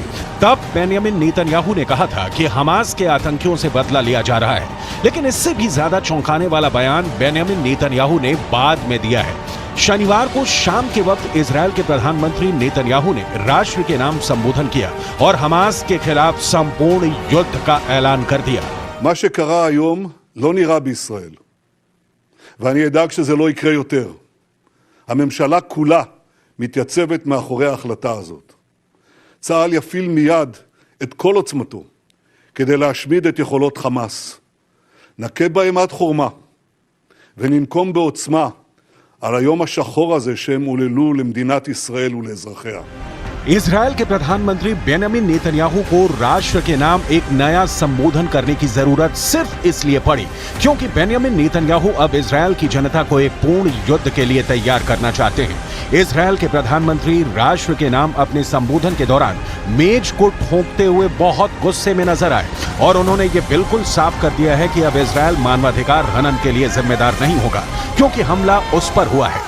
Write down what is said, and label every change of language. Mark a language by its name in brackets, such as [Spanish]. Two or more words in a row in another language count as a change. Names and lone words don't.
[Hindi] तब बेंजामिन नेतन्याहू ने कहा था कि हमास के आतंकियों से बदला लिया जा रहा है, लेकिन इससे भी ज्यादा चौंकाने वाला बयान बेंजामिन नेतन्याहू ने बाद में दिया है। शनिवार को शाम के वक्त इजराइल के प्रधानमंत्री नेतन्याहू ने राष्ट्र के नाम संबोधन किया और हमास के खिलाफ संपूर्ण युद्ध का ऐलान कर दिया। [Hebrew] מה שקרה היום לא נראה בישראל, ואני אדאג שזה לא יקרה יותר. הממשלה כולה מתייצבת מאחורי ההחלטה הזאת. צה"ל יפעיל מיד את כל עוצמתו כדי להשמיד את יכולות חמאס. נכה בהם עד חורמה וננקום בעוצמה על היום השחור הזה שהם עוללו למדינת ישראל ולאזרחיה. [Hindi] इजराइल के प्रधानमंत्री बेंजामिन नेतन्याहू को राष्ट्र के नाम एक नया संबोधन करने की जरूरत सिर्फ इसलिए पड़ी क्योंकि बेंजामिन नेतन्याहू अब इजराइल की जनता को एक पूर्ण युद्ध के लिए तैयार करना चाहते हैं। इजराइल के प्रधानमंत्री राष्ट्र के नाम अपने संबोधन के दौरान मेज को ठोंकते हुए बहुत गुस्से में नजर आए और उन्होंने ये बिल्कुल साफ कर दिया है कि अब इजराइल मानवाधिकार हनन के लिए जिम्मेदार नहीं होगा, क्योंकि हमला उस पर हुआ है।